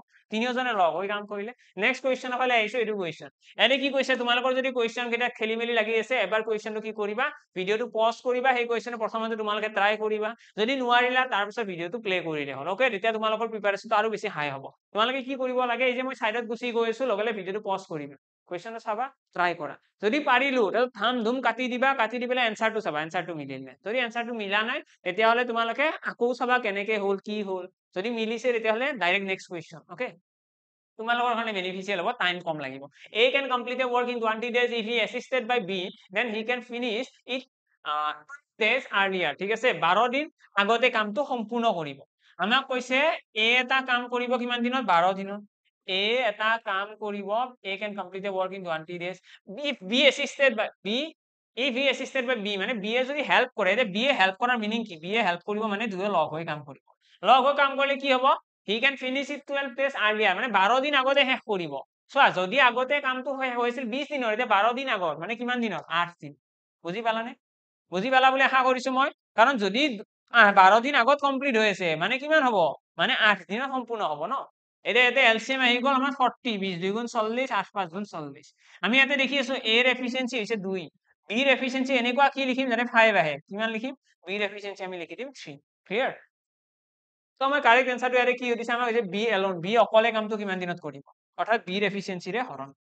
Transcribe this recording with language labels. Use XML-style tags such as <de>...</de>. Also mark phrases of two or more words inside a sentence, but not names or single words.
<as>তিনিওজনে লগ হৈ কাম কৰিলে</as> <en>next question</en> <as>ফালে আহিছো এইটো কুৱেশ্যন এনে কি কৈছে তোমালোকৰ যদি কুৱেশ্যন কেইটা খেলি মেলি লাগি আছে এবাৰ কুৱেশ্যনটো কি কৰিবা ভিডিঅটো পজ কৰিবা সেই কুৱেশ্যনটো প্ৰথমতে তোমালোকে ট্ৰাই কৰিবা যদি নোৱাৰিলা তাৰ পিছত ভিডিঅটো প্লে কৰিলে হ'ল ওকে তেতিয়া তোমালোকৰ প্ৰিপাৰেচনটো আৰু বেছি হাই হ'ব তোমালোকে কি কৰিব লাগে এই যে মই সাইডত গুছি গৈ আছো লগে লগে ভিডিঅটো পজ কৰিবা কুৱেশ্যনটো চাবা ট্ৰাই কৰা যদি পাৰিলো তাহলে থাম ধুম কাটি দিবা কাটি দি পেলাই এনসাৰটো চাবা এনসাৰটো মিলিলে যদি এনসাৰটো মিলা নাই তেতিয়াহলে তোমালোকে আকৌ চাবা কেনেকে হ'ল কি হ'ল যদি মিলিছে তেতিয়াহলে</as> <en>direct next question</en> <as>ওকে তোমালোকৰ কাৰণে বেনিফিচিয়েল হ'ব টাইম কম লাগিব</as> <en>A can complete a work in 20 days if he assisted by B then he can finish it days earlier</en> <as>ঠিক আছে 12 দিন আগতে কামটো সম্পূৰ্ণ কৰিব আমাক কৈছে A এটা কাম কৰিব কিমান দিনত 12 দিনত A এটা কাম কৰিব</as> <en>A can complete a work in 20 days if B assisted by B if he assisted by B</en> <as>মানে B এ যদি হেল্প কৰে তে B এ হেল্প কৰাৰ মিনিং কি B এ হেল্প কৰিব মানে দুয়ো লগ হৈ কাম কৰিব লগ হৈ কাম কৰিলে কি হ'ব</as> <en>he can finish it 12 days earlier</en> <as>মানে 12 দিন আগতে শেষ কৰিব চোৱা যদি আগতে কামটো হৈছিল 20 দিনৰ এতিয়া 12 দিন আগত মানে কিমান দিনত 8 দিন বুজি পালানে বুজি পালা বুলি আশা কৰিছো মই কাৰণ যদি 12 দিন আগত কমপ্লিট হৈ আছে মানে কিমান হ'ব মানে 8 দিনত সম্পূৰ্ণ হ'ব ন এটা এলসিএম আহি গ'ল আমাৰ 40 20 2 গুণ 40 8 5 গুণ 40 আমি ইয়াতে দেখি আছো a এর এফিচিয়েন্সি হৈছে 2 b এর এফিচিয়েন্সি এনেকুৱা কি লিখিম যাতে 5 আহে কিমান লিখিম b এর এফিচিয়েন্সি আমি লিখি দিম 3 ক্লিয়াৰ তো আমাৰ কারেক্ট আনসারটো ইয়াৰে কি হৈছে আমাৰ হৈছে b এলোন b অকলে কামটো কিমান দিনত কৰিব অৰ্থাৎ b এর এফিচিয়েন্সিৰে হৰণ</as>